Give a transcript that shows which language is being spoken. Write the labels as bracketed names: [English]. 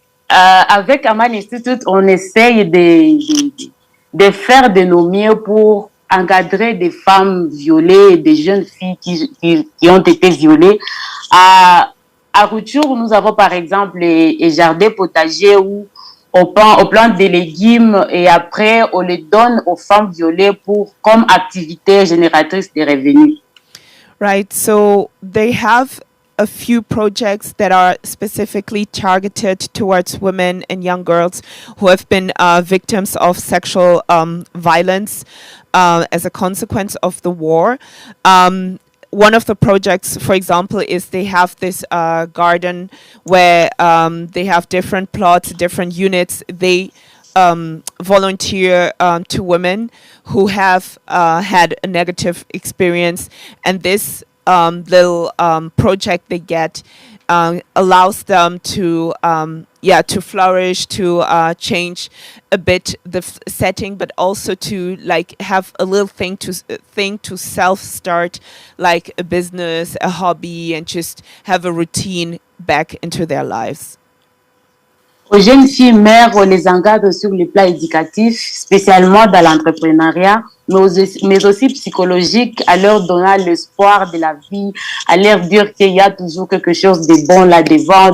[French] Avec Amani Institute, on essaye de faire de nos mieux pour encadrer des femmes violées, des jeunes filles qui ont été violées. À Rutshuru, nous avons par exemple les jardins potagers où on plante des légumes et après on les donne aux femmes violées comme activité génératrice de revenus. [English] Right, so they have a few projects that are specifically targeted towards women and young girls who have been victims of sexual violence as a consequence of the war. One of the projects, for example, is they have this garden where they have different plots, different units. They volunteer to women who have had a negative experience, and this little project they get allows them to to flourish, to change a bit the setting, but also to like have a little thing to self start, like a business, a hobby, and just have a routine back into their lives. [French] aux jeunes filles mères, on les encadre sur le plan éducatif, spécialement dans l'entrepreneuriat, mais aussi psychologique, à leur donnant l'espoir de la vie, à leur dire qu'il y a toujours quelque chose de bon là-devant.